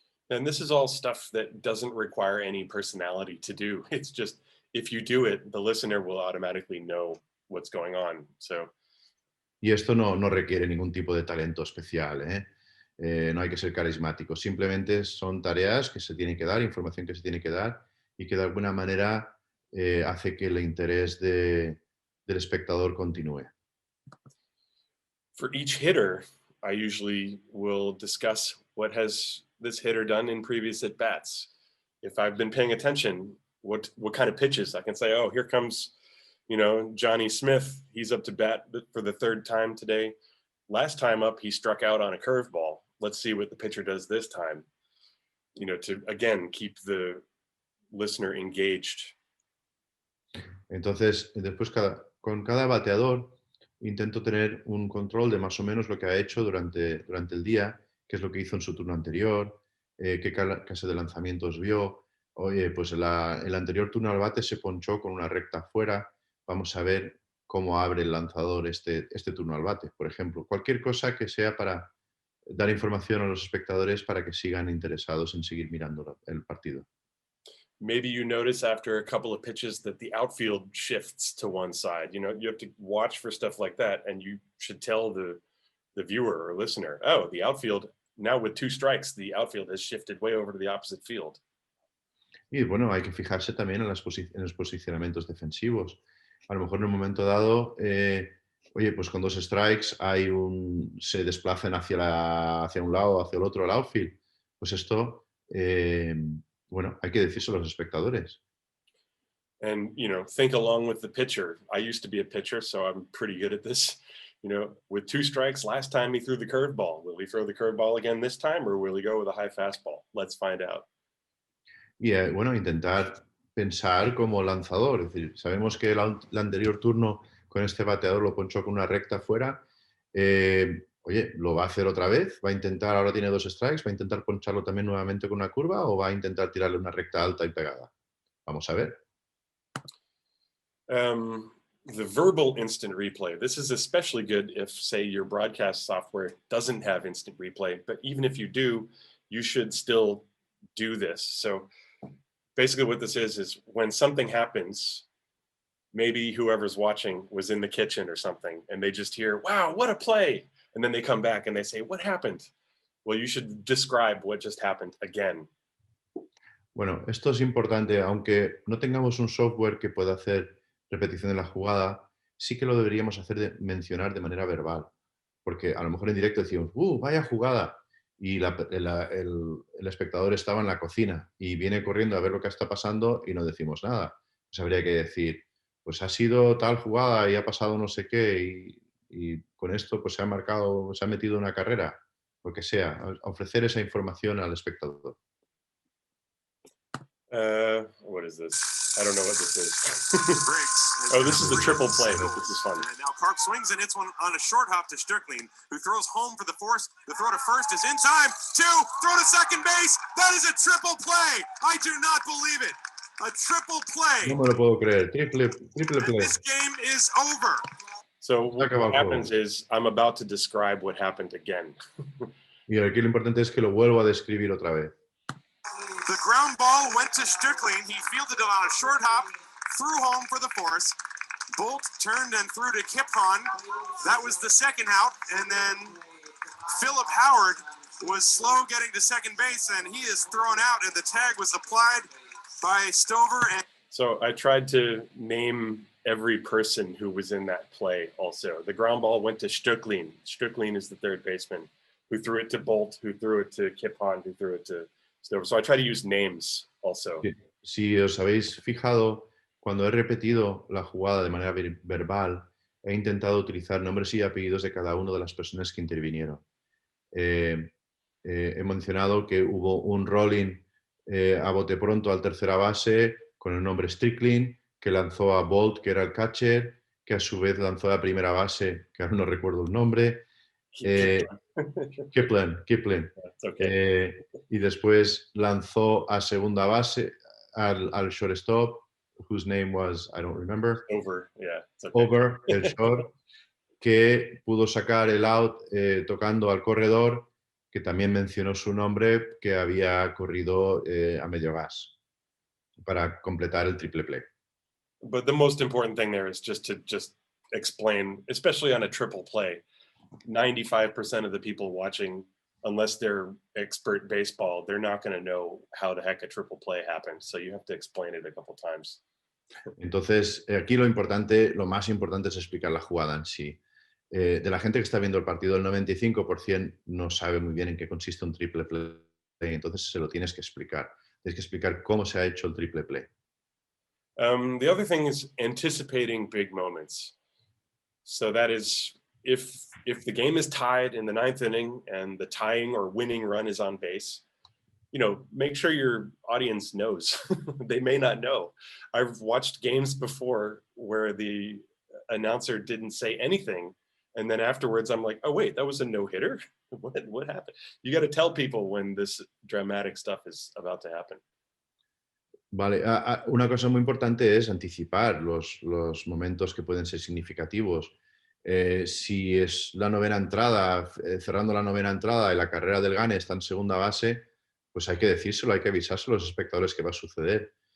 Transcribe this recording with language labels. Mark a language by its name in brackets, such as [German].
[English] And this is all stuff that doesn't require any personality to do. It's just, if you do it, the listener will automatically know what's going on. So. [Spanish] Y esto no requiere ningún tipo de talento especial, no hay que ser carismático. Simplemente son tareas que se tienen que dar, información que se tiene que dar y que de alguna manera hace que el interés del espectador continúe. [English] For each hitter, I usually will discuss what has this hitter done in previous at-bats. If I've been paying attention, what kind of pitches, I can say, oh, here comes, you know, Johnny Smith. He's up to bat for the 3rd time today. Last time up, he struck out on a curveball. Let's see what the pitcher does this time, you know, to, again, keep the listener engaged. [Spanish] Entonces, después con cada bateador intento tener un control de más o menos lo que ha hecho durante el día, qué es lo que hizo en su turno anterior, qué clase de lanzamientos vio. Oye, pues el anterior turno al bate se ponchó con una recta afuera. Vamos a ver cómo abre el lanzador este turno al bate, por ejemplo. Cualquier cosa que sea para dar información a los espectadores para que sigan interesados en seguir mirando el partido. [English] Maybe you notice after a couple of pitches that the outfield shifts to one side. You know, you have to watch for stuff like that, and you should tell the viewer or listener, oh, the outfield, now with 2 strikes, the outfield has shifted way over to the opposite field. [Spanish] Y bueno, hay que fijarse también en los posicionamientos defensivos. A lo mejor en un momento dado, oye, pues con 2 strikes se desplazan hacia un lado o hacia el otro el outfield. Pues esto, bueno, hay que decírselo a los espectadores. [English] And, you know, think along with the pitcher. I used to be a pitcher, so I'm pretty good at this. You know, with 2 strikes, last time he threw the curveball. Will he throw the curveball again this time, or will he go with a high fastball? Let's find out. [Spanish] Y bueno, intentar pensar como lanzador. Es decir, sabemos que el anterior turno con este bateador lo ponchó con una recta fuera. Oye, ¿lo va a hacer otra vez? ¿Va a intentar, ahora tiene 2 strikes, va a intentar poncharlo también nuevamente con una curva o va a intentar tirarle una recta alta y pegada? Vamos a ver. [English] The verbal instant replay. This is especially good if, say, your broadcast software doesn't have instant replay, but even if you do, you should still do this. So basically what this is when something happens, maybe whoever's watching was in the kitchen or something, and they just hear, wow, what a play. And then they come back and they say, what happened? Well, you should describe what just happened again. [Spanish] Bueno, esto es importante, aunque no tengamos un software que pueda hacer repetición de la jugada, sí que lo deberíamos mencionar de manera verbal, porque a lo mejor en directo decimos, vaya jugada, y el espectador estaba en la cocina y viene corriendo a ver lo que está pasando y no decimos nada. Pues habría que decir, pues ha sido tal jugada y ha pasado no sé qué y con esto pues se ha metido una carrera, lo que sea, ofrecer esa información al espectador. [English] What is this? I don't know what this is. Oh, this is the triple play. This is fun. Now Karp swings and hits one on a short hop to Strickling, who throws home for the force. The throw to first is in time. 2, throw to second base. That is a triple play. I do not believe it. A triple play. [Spanish] No me lo puedo creer. Triple play. [English] This game is over. So what happens is I'm about to describe what happened again. [Spanish] Y aquí lo importante es que lo vuelvo a describir otra vez. [English] The ground ball went to Strickling. He fielded it on a short hop, threw home for the force. Bolt turned and threw to Kiphon. That was the second out. And then Philip Howard was slow getting to second base, and he is thrown out, and the tag was applied by Stover. And So I tried to name every person who was in that play also. The ground ball went to Stöcklin. Stöcklin is the third baseman, who threw it to Bolt, who threw it to Kiphon, who threw it to Stover. So I try to use names also. [Spanish] Si os habéis fijado, cuando he repetido la jugada de manera verbal, he intentado utilizar nombres y apellidos de cada una de las personas que intervinieron. He mencionado que hubo un rolling a bote pronto al tercera base con el nombre Strickland, que lanzó a Bolt, que era el catcher, que a su vez lanzó a primera base, que ahora no recuerdo el nombre. [English] Kipling. Okay. [Spanish] Y después lanzó a segunda base al shortstop, [English] whose name was, I don't remember. Over, yeah. Okay. [Spanish] Over, el short, que pudo sacar el out tocando al corredor, que también mencionó su nombre, que había corrido a medio gas para completar el triple play. [English] But the most important thing there is just to explain, especially on a triple play, 95% of the people watching, unless they're expert baseball, they're not going to know how the heck a triple play happened. So you have to explain it a couple times. [Spanish] Entonces, aquí lo más importante es explicar la jugada en sí. De la gente que está viendo el partido, el 95% no sabe muy bien en qué consiste un triple play, entonces se lo tienes que explicar. Tienes que explicar cómo se ha hecho el triple play. [English] The other thing is anticipating big moments. So that is, if the game is tied in the ninth inning and the tying or winning run is on base, make sure your audience knows. They may not know. I've watched games before where the announcer didn't say anything, and then afterwards I'm like, oh wait, that was a no-hitter? What happened? You got to tell people when this dramatic stuff is about to happen. [Spanish] Vale, una cosa muy importante es anticipar los momentos que pueden ser significativos. Si es la novena entrada, cerrando la novena entrada y la carrera del Gane está en segunda base, pues hay que decírselo, hay que avisárselo a los espectadores que va a suceder.